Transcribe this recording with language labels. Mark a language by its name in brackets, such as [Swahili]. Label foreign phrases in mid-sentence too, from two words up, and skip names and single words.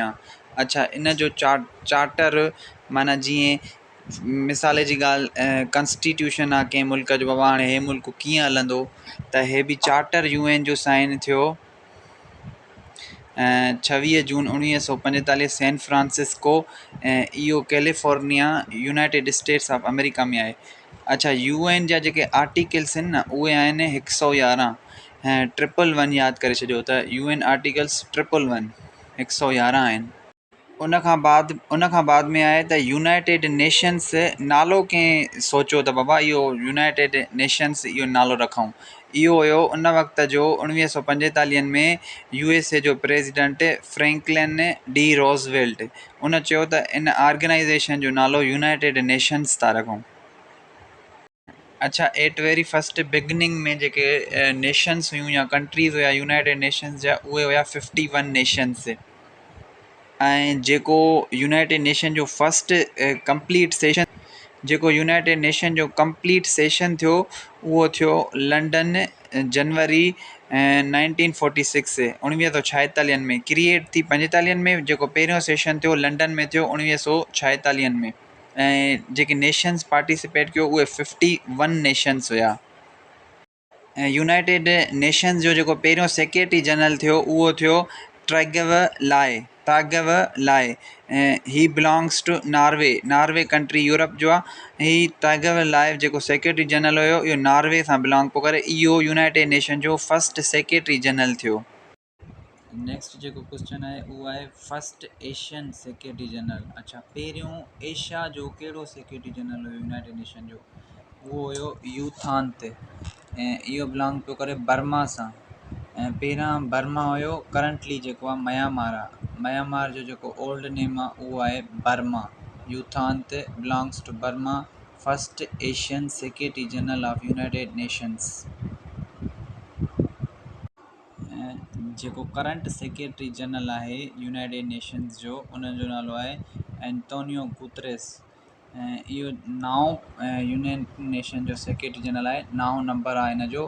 [Sindhi] अच्छा, इन जो चार्टर माना जीअं मिसाल जी ॻाल्हि कॉन्स्टिट्यूशन आहे कंहिं मुल्क जो, बाबा हाणे हे मुल्क कीअं हलंदो, त हे बि चार्टर UN जो साइन थियो 26 जून 1945 सैन फ्रांसिस्को, ऐं इहो कैलिफोर्निया यूनाइटेड स्टेट्स ऑफ अमेरिका में आहे। अच्छा, UN जा जेके आर्टिकल्स आहिनि न उहे आहिनि 111 ऐं 111 यादि करे छॾियो त UN आर्टिकल्स 111 111 आहिनि। उन खां बाद में आहे त यूनाइटेड नेशंस नालो कंहिं सोचियो त बाबा इहो यूनाइटेड नेशंस इहो नालो रखूं। इहो हुयो उन वक़्त जो 1945 में USA जो प्रेसिडेंट फ्रैंकलिन डी रोज़वेल्ट। उन चयो त इन ऑर्गेनाइजेशन जो नालो यूनाइटेड नेशंस था रखूं। अच्छा, [English] at very first beginning [Sindhi] में जेके नेशंस हुयूं या कंट्रीज़ हुया यूनाइटेड नेशंस जा, उहे हुया 51 नेशंस। ऐं जेको यूनाइटेड नेशन जो फस्ट यूनाइटेड नेशन जो [English] complete session [Sindhi] थियो उहो थियो लंडन जनवरी 1946 1946 में। क्रिएट थी 45 में, जेको पहिरियों सेशन थियो लंडन में थियो 1946 में। ऐं जेके [English] nations participate [Sindhi] कयो उहे 51 नेशंस हुया। ऐं यूनाइटेड नेशंस जो जेको पहिरियों [English] secretary general [Sindhi] थियो उहो थियो तागव लाए। [English] He belongs to Norway country, यूरोप जो आहे। [Sindhi] ही तागव लाए जेको [English] secretary general [Sindhi] हुयो इहो नॉर्वे सां बिलोंग पियो करे। इहो यूनाइटेड नेशन जो फस्ट [English] secretary general [Sindhi] थियो। नेक्स्ट जेको क्वेश्चन आहे उहो आहे [English] first Asian secretary general. [Sindhi] अच्छा, पहिरियों एशिया जो कहिड़ो [English] secretary general [Sindhi] हुयो यूनाइटेड नेशन जो? उहो हुयो यूथांत, ऐं इहो बिलोंग पियो करे बर्मा सां। ऐं पहिरां बर्मा हुयो, करंटली जेको आहे म्यांमार आहे। म्यांमार जो जेको ओल्ड नेम आहे उहो आहे बर्मा। [English] U Thant belongs to Burma, first Asian secretary general of United Nations. [Sindhi] जेको [English] current secretary general [Sindhi] आहे यूनाइटेड नेशंस जो, उन जो नालो आहे एंटोनियो गुतरेस। ऐं इहो 9 यूनाइटेड नेशन जो [English] secretary general [Sindhi] आहे, 9 नंबर आहे हिन जो।